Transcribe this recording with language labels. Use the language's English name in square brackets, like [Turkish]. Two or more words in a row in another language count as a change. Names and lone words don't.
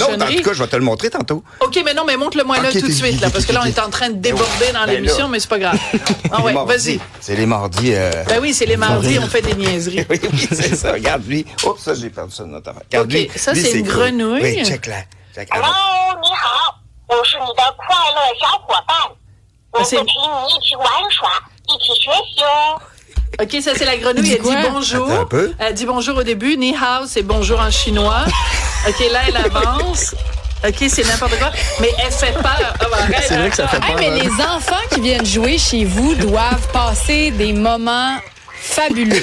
[French] Non, en tout cas, je vais te le montrer tantôt. OK, mais non, mais montre-le-moi là tout de suite, là, parce que là, on est en train de déborder dans l'émission, mais c'est pas grave. Ah ouais, vas-y. C'est les mardis. Ben oui, c'est les mardis, on fait des niaiseries. Oui, c'est ça. Regarde, lui. Oups, ça, j'ai perdu ça de notre affaire. Regarde, OK, ça, c'est une grenouille. Oui, check-la. [Chinese] Hello， 你好，我是你的快乐小伙伴，我会陪你一起玩耍，一起学习哦。 [French] OK, ça, c'est la grenouille. Elle dit bonjour. Attends un peu. Elle dit bonjour au début. [Chinese] 你好, [French] c'est bonjour en chinois. OK, là, elle avance. OK, c'est n'importe quoi. Mais elle fait peur. Oh, arrête, c'est vrai que ça fait peur. Mais les enfants qui viennent jouer chez vous doivent passer des moments fabuleux.